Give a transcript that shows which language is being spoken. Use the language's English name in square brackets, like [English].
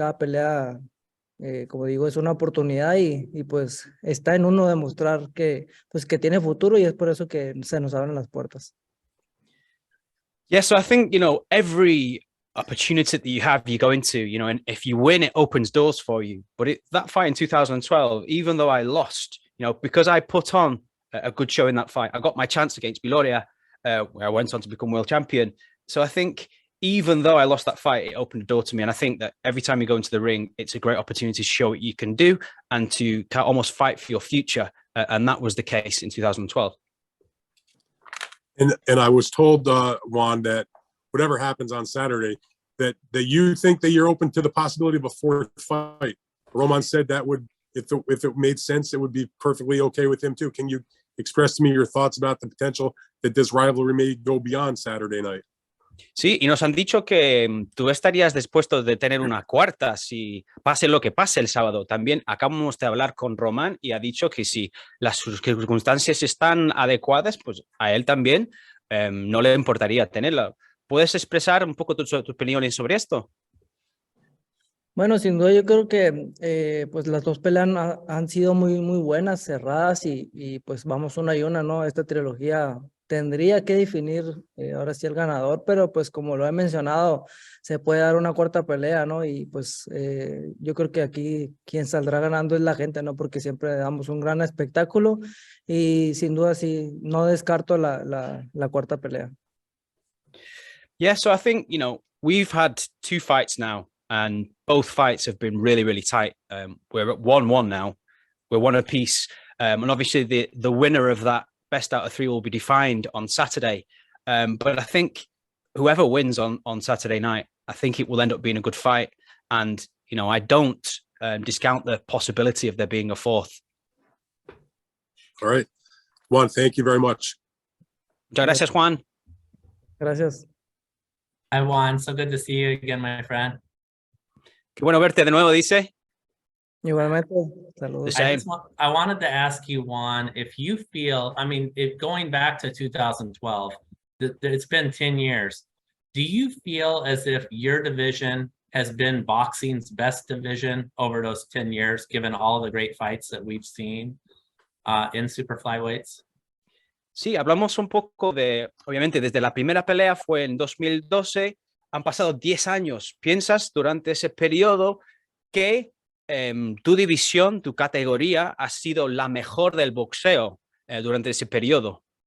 [Spanish] Cada pelea, como digo, es una oportunidad y pues está en uno demostrar que pues que tiene futuro y es por eso que se nos abren las puertas. [English] Yeah, so I think, every opportunity that you have, you go into, and if you win, it opens doors for you. But that fight in 2012, even though I lost, because I put on a good show in that fight, I got my chance against Viloria, where I went on to become world champion. So I think even though I lost that fight, it opened a door to me. And I think that every time you go into the ring, it's a great opportunity to show what you can do and to almost fight for your future. And that was the case in 2012. And I was told, Juan, that whatever happens on Saturday, that you think that you're open to the possibility of a fourth fight. Roman said that would, if it made sense, it would be perfectly okay with him too. Can you express to me your thoughts about the potential that this rivalry may go beyond Saturday night? [Spanish] Sí, y nos han dicho que tú estarías dispuesto de tener una cuarta si pase lo que pase el sábado. También acabamos de hablar con Román y ha dicho que si las circunstancias están adecuadas, pues a él también no le importaría tenerla. ¿Puedes expresar un poco tus opiniones sobre esto? Bueno, sin duda yo creo que pues las dos peleas han sido muy, muy buenas, cerradas y pues vamos una y una, ¿no? Esta trilogía tendría que definir ahora sí el ganador, pero pues como lo he mencionado, se puede dar una cuarta pelea, ¿no? Y pues yo creo que aquí quien saldrá ganando es la gente, ¿no? Porque siempre damos un gran espectáculo y sin duda sí, no descarto la cuarta pelea. [English] Yeah, so I think, we've had 2 fights now and both fights have been really, really tight. We're at 1-1 now. We're one apiece. And obviously the winner of that best out of 3 will be defined on Saturday. But I think whoever wins on Saturday night, I think it will end up being a good fight. And, I don't discount the possibility of there being a fourth. All right. Juan, thank you very much. [Spanish] Muchas gracias, Juan. Gracias. [English] Hi, Juan. So good to see you again, my friend. [Spanish] Qué bueno verte de nuevo, dice. Igualmente, saludos. [English] Same. I wanted to ask you, Juan, if you feel, if going back to 2012, it's been 10 years. Do you feel as if your division has been boxing's best division over those 10 years, given all the great fights that we've seen in super flyweights? [Spanish] Sí, hablamos un poco de, obviamente, desde la primera pelea fue en 2012, han pasado 10 años. ¿Piensas durante ese periodo que tu división, tu categoría ha sido la mejor del boxeo durante ese periodo?